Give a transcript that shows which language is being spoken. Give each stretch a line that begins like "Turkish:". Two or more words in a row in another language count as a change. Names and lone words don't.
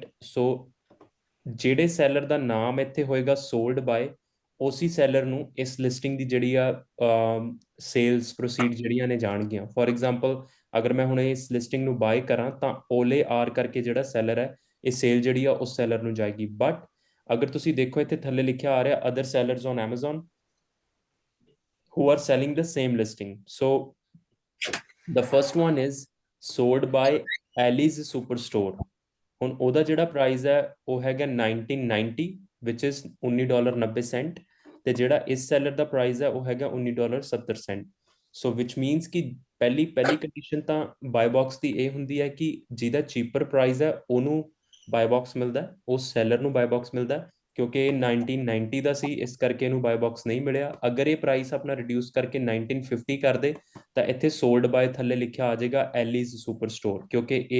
Punjabi: ਸੋ ਜਿਹੜੇ ਸੈਲਰ ਦਾ ਨਾਮ ਇੱਥੇ ਹੋਏਗਾ
English: sold by
Punjabi: ਉਸੇ ਸੈਲਰ ਨੂੰ ਇਸ ਲਿਸਟਿੰਗ ਦੀ ਜਿਹੜੀ ਆ
English: sales proceed
Punjabi: ਜਿਹੜੀਆਂ ਨੇ ਜਾਣਗੀਆਂ
English: for example
Punjabi: ਅਗਰ ਮੈਂ ਹੁਣ ਇਸ ਲਿਸਟਿੰਗ ਨੂੰ ਬਾਏ ਕਰਾਂ ਤਾਂ ਓਲੇ ਆਰ ਕਰਕੇ ਜਿਹੜਾ ਸੈਲਰ ਹੈ ਇਹ ਸੇਲ ਜਿਹੜੀ ਆ ਉਸ ਸੈਲਰ ਨੂੰ ਜਾਏਗੀ ਬਟ ਅਗਰ ਤੁਸੀਂ ਦੇਖੋ ਇੱਥੇ ਥੱਲੇ ਲਿਖਿਆ ਆ ਰਿਹਾ
English: other sellers on Amazon who are selling the same listing. So the first one is sold by Ali's Superstore.
Punjabi: ਹੁਣ ਉਹਦਾ ਜਿਹੜਾ ਪ੍ਰਾਈਸ ਹੈ ਉਹ ਹੈਗਾ 1990
English: which is
Punjabi: $19.90 ਤੇ ਜਿਹੜਾ ਇਸ ਸੈਲਰ ਦਾ ਪ੍ਰਾਈਸ ਹੈ ਉਹ ਹੈਗਾ $19.70 ਸੋ
English: which means
Punjabi: ਕਿ ਪਹਿਲੀ ਕੰਡੀਸ਼ਨ ਤਾਂ ਬਾਈ ਬਾਕਸ ਦੀ ਇਹ ਹੁੰਦੀ ਹੈ ਕਿ ਜਿਹਦਾ
English: cheaper price
Punjabi: ਹੈ ਉਹਨੂੰ ਬਾਈ ਬਾਕਸ ਮਿਲਦਾ ਉਸ ਸੈਲਰ ਨੂੰ ਬਾਈ ਬਾਕਸ ਮਿਲਦਾ ਕਿਉਂਕਿ 1990 ਦਾ ਸੀ ਇਸ ਕਰਕੇ ਇਹਨੂੰ ਬਾਈ ਬਾਕਸ ਨਹੀਂ ਮਿਲਿਆ ਅਗਰ ਇਹ ਪ੍ਰਾਈਸ ਆਪਣਾ ਰਿਡਿਊਸ ਕਰਕੇ 1950 ਕਰ ਦੇ ਤਾਂ ਇੱਥੇ
English: sold by
Punjabi: ਥੱਲੇ ਲਿਖਿਆ ਆ ਜਾਏਗਾ ਐਲੀਜ਼ ਸੁਪਰ ਸਟੋਰ ਕਿਉਂਕਿ ਇਹ